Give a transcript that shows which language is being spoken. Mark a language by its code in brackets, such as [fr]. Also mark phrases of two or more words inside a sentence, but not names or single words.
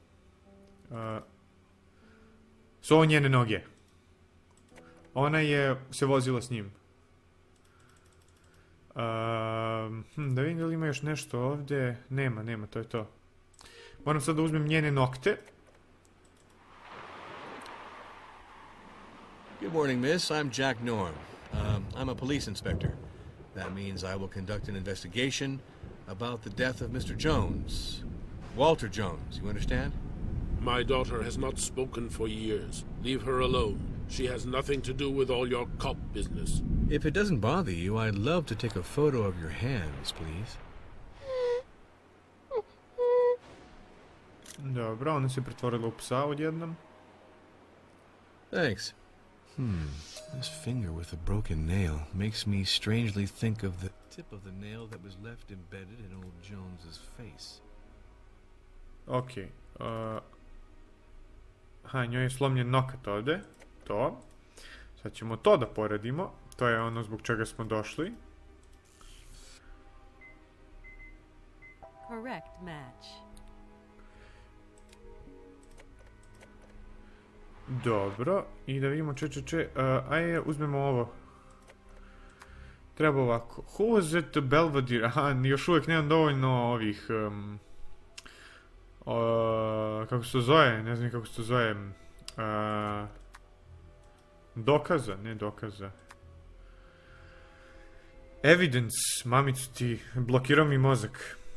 [bs] Su ovo njene noge. Ona je se vozila s njim. Da vidim da li ima još nešto ovdje. Nema, to je to. Moram sad da uzmem njene nokte. [en] Good morning, miss. I'm Jack Norm. I'm a police inspector. That means I will conduct an investigation about the death of Mr. Jones. Walter Jones, you understand? My daughter has not spoken for years. Leave her alone. She has nothing to do with all your cop business. If it doesn't bother you, I'd love to take a photo of your hands, please. [bs] Dobro, ona se pretvorila u psa odjednom. [en] Thanks. This finger with a broken nail makes me strangely think of the tip of the nail that was left embedded in old Jones's face. [bs] Okej. Njoj je slomljen nokat ovdje. To. Sad ćemo to da poredimo. To je ono zbog čega smo došli. [en] Correct match. [bs] Dobro. I da vidimo ajde, uzmemo ovo. Treba ovako. [en] Who was at the Belvedere? [bs] Još uvijek nemam dovoljno ovih... kako se to zove? Ne znam kako se to zove. Dokaza, ne dokaza. Evidence, mamicu ti, blokirao mi mozak.